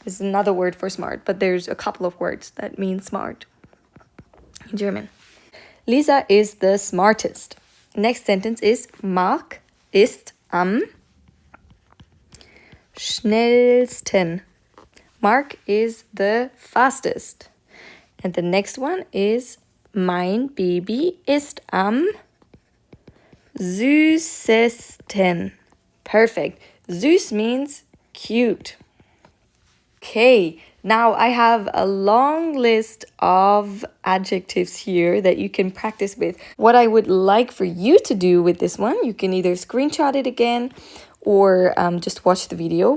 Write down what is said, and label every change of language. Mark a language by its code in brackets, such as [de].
[en] Is another word for smart, but there's a couple of words that mean smart in German. Lisa is the smartest. Next sentence is [de] Mark ist am schnellsten. [en] Mark is the fastest. And the next one is [de] mein Baby ist am süßesten. [en] Perfect. Süß means cute. Okay, now I have a long list of adjectives here that you can practice with. What I would like for you to do with this one, you can either screenshot it again or just watch the video.